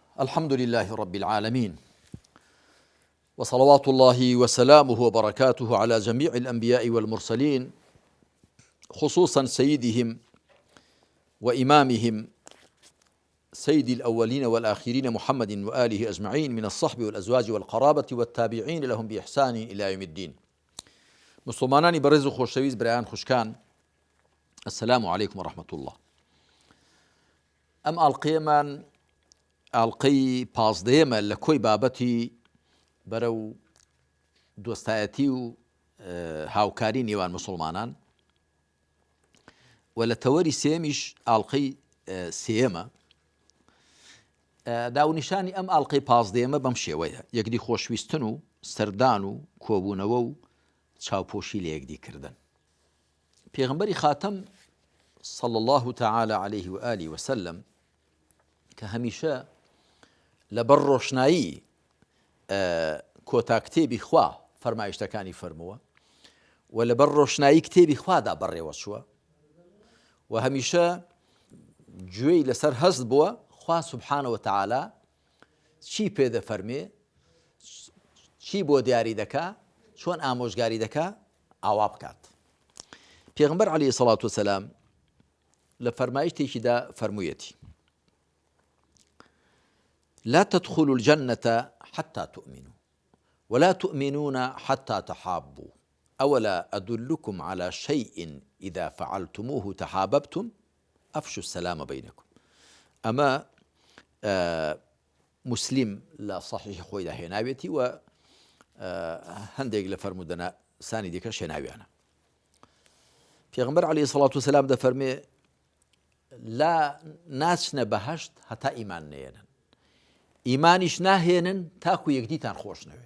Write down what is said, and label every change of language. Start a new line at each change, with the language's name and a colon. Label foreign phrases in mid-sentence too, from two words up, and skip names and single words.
Arabic: الحمد لله رب العالمين، وصلوات الله وسلامه وبركاته على جميع الأنبياء والمرسلين، خصوصا سيدهم وإمامهم سيد الأولين والآخرين محمد وآله أجمعين من الصحب والأزواج والقرابة والتابعين لهم بإحسان إلى يوم الدين.
Central Kurdish: مسلمانانی بەڕێز و خۆشەویست برایان خوشکان،
Arabic: السلام عليكم ورحمة الله.
Central Kurdish: ئەم ئاڵقەیەمان ئاڵقەی پازدەیەمە لە کۆی بابەتی بەرەو دۆستایەتی و هاوکاری نێوان مسلمانان، و لە تەوەری سێمیش ئاڵقەی سێیەمە. داونیشانی ئەم ئاڵقەی پازدەیەمە بەم شێوەیە: یەکدی خۆشویستن و سەردان و کۆبوونەوە و چاوپۆشی لە یەکدیکردن. پێغەمبەری خاتەم
Arabic: صلى الله تعالى عليه وآله وسلم
Central Kurdish: کە هەمیشە لەبەر ڕۆشنایی کۆتا کتێبی خوا فەرمایشتەکانی فەرمووە و لەبەر ڕۆشنایی کتێبی خوادا بەڕێوە چووە و هەمیشە گوێی لەسەر هەست بووە خوا
Arabic: سبحانەوە تەعالا
Central Kurdish: چی پێدەفەرمێ، چی بۆ دیاری دەکا، چۆن ئامۆژگاری دەکا ئاوا بکات. پێغەمبەر
Arabic: عەلەیهی سەڵات وسەلام
Central Kurdish: لە فەرمایشتێکیدا فەرموویەتی:
Arabic: لا تدخلوا الجنة حتى تؤمنوا ولا تؤمنون حتى تحابوا أولا أدلكم على شيء إذا فعلتموه تحاببتم أفشوا السلام بينكم.
Central Kurdish: أما مسلم لا صحيح خويدا هێناوێتی و هەندێک لە فەرمودەنە سانی دیکە شێناویانە. پێغەمبەر
Arabic: عەلەیهی سەڵات وسەلام
Central Kurdish: دەفەرمێ لا ناچنە بەهەشت هەتا ئیمان نێنن، ئیمانیش ناهێنن تاکو یەکدیتان خۆش نەوێ.